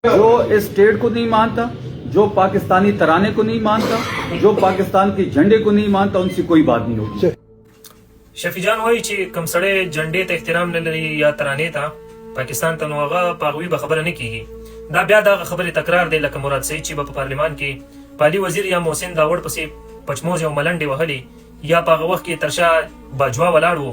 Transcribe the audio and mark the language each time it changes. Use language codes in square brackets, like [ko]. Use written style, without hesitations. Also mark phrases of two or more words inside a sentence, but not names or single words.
[ur] جو اس سٹیٹ کو نہیں مانتا، جو پاکستانی ترانے کو نہیں مانتا، جو پاکستان کے جھنڈے کو نہیں مانتا، ان سے کوئی بات نہیں ہوگی. [ps] شفیع جان وایي چې کوم سړی جنډې ته احترام نه لري یا ترانې ته پاکستان ته، نو هغه په هغوی به خبره نه کیږي. دا بیا دغه خبرې تکرار دی لکه مراد سعید چې به په پارلمان کې پالي وزیر یا محسن داوړ پسې پچموز او ملنډې وهلې، یا په هغه وخت کې ترشا باجوا ولاړ و.